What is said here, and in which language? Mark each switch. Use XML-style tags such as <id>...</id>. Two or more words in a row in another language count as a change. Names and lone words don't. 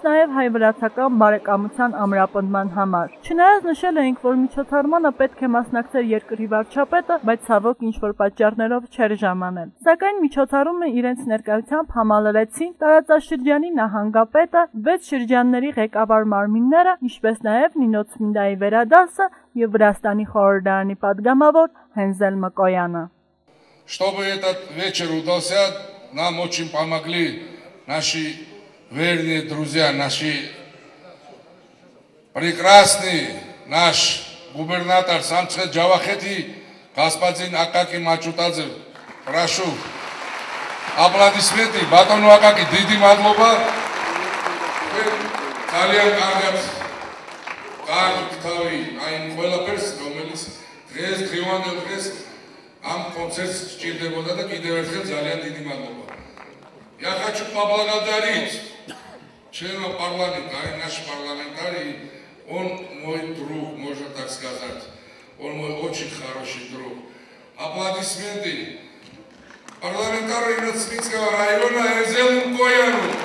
<hy>նաև հայ-վրացական բարեկամության ամրապնդման համար։ Չնայած նշել էինք, որ միջոցառմանը պետք է մասնակցեր երկրի վարչապետը, բայց ցավոք ինչ-որ պատճառներով չէր ժամանել։ Սակայն միջոցառումը իրենց ներկայությամբ համալրեցին տարածաշրջանի նահանգապետը, 6 շրջանների ղեկավար մարմինները, ինչպես նաև Նինոց Մինդայի վերադասը եւ Վրաստանի խորհրդարանի падգամավոր Հենզել Մկոյանը։</hy> <ru>Чтобы этот вечер удался, нам очень помогли наши верные друзья, наши прекрасный наш губернатор Самцхет Джавахети, господин Акаки Мачутадзе. Прошу. Аплодисменты. Батону Акаки,</ru> <ka>დიდი მადლობა. ძალიან კარგად თავი აი ყველაფერს, რომელიც დღევანდელ დღეს ამ კონცერტს სჭირდებოდა და კიდევ ერთხელ ძალიან დიდი მადლობა.</ka> <ru>Я хочу поблагодарить члена парламента, наш парламентарий, он мой друг, можно так сказать. Он мой очень хороший друг. Аплодисменты. Парламентарий Нацмитского района Энзелу Кояну.</ru>